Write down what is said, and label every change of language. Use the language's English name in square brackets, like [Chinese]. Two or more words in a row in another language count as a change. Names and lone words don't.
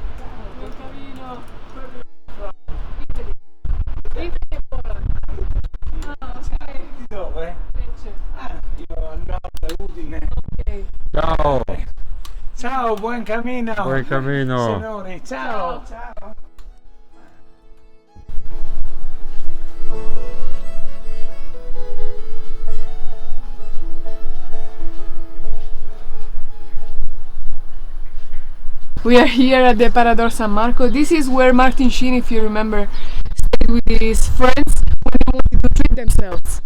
[Italian] Dove? Io al nord, Udine. Ciao. Ciao, buon cammino. [Spanish] Buen camino. [Italian] Signori, ciao. Ciao. [English] We are here at the Parador San Marco. This is where Martin Sheen, if you remember, stayed with his friends when they wanted to treat themselves.